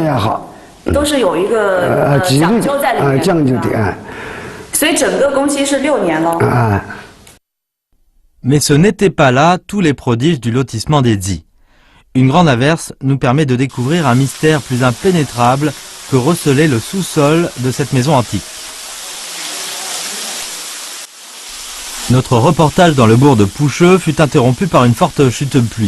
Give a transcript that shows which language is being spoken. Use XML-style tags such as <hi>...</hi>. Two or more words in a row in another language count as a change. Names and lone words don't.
<zh>也好，都是有一个讲究在里面。讲究的。所以整个工期是6年了。</zh> <fr>Mais ce n'était pas là tous les prodiges du lotissement des Di. Une grande averse nous permet de découvrir un mystère plus impénétrable que recelait le sous-sol de cette maison antique. Notre reportage dans le bourg de Pushë fut interrompu par une forte chute de pluie.</fr>